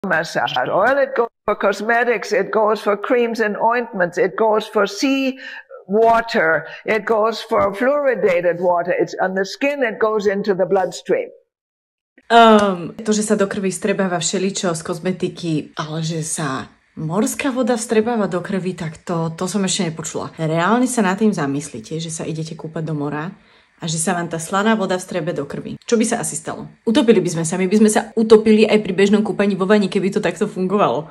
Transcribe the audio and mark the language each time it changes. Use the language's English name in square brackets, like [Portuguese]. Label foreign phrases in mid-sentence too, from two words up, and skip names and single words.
[English] massage oil, it goes for cosmetics, it goes for creams and ointments, it goes for sea water, it goes for fluoridated water. It's on the skin, it goes into the bloodstream. [Slovak] To, že sa do krvi vstrebáva všeličo z kozmetiky, ale že sa morská voda vstrebáva do krvi, tak to som ešte nepočula. Reálne sa nad tým zamyslíte, že sa idete kúpať do mora a že sa vám tá slaná voda vstrebe do krvi. Čo by sa asi stalo? Utopili by sme sa, my by sme sa utopili aj pri bežnom kúpaní vo vani, keby to takto fungovalo.